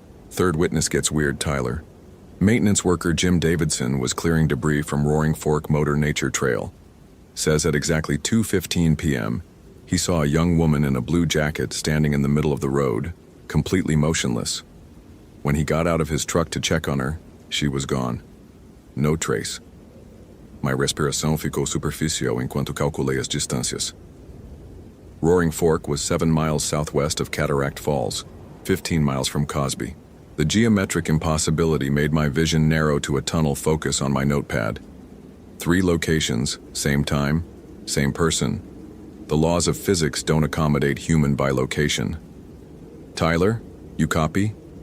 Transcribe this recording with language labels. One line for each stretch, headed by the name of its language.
English: Third witness gets weird, Tyler. Maintenance worker Jim Davidson was clearing debris from Roaring Fork Motor Nature Trail. Says at exactly 2:15 p.m., he saw a young woman in a blue jacket standing in the middle of the road, completely motionless. When he got out of his truck to check on her, she was gone. No trace. My
Portuguese: respiração ficou superficial enquanto calculei as distâncias.
English: Roaring Fork was 7 miles southwest of Cataract Falls, 15 miles from Cosby. The geometric impossibility made my vision narrow to a tunnel focus on my notepad. 3 locations, same time, same person. The laws of physics don't accommodate human bilocation. Tyler, you copy?